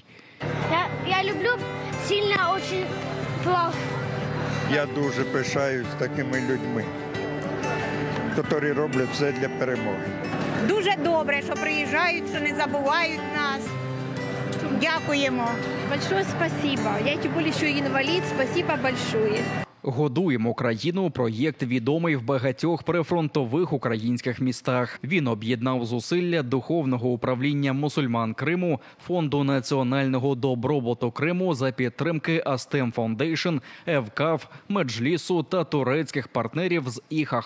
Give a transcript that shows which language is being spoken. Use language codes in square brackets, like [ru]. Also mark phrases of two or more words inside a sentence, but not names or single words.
[ru] Я люблю сильно очень плов. [uk] Я дуже пишаюсь такими людьми, які роблять все для перемоги. Дуже добре, що приїжджають, що не забувають нас. Дякуємо. [ru] Большое спасибо. Я тем более еще инвалид. Спасибо большое. [uk] «Годуємо країну» – проєкт відомий в багатьох прифронтових українських містах. Він об'єднав зусилля Духовного управління мусульман Криму, Фонду національного добробуту Криму за підтримки Астем Фондейшн, Евкаф, Меджлісу та турецьких партнерів з ІХХ.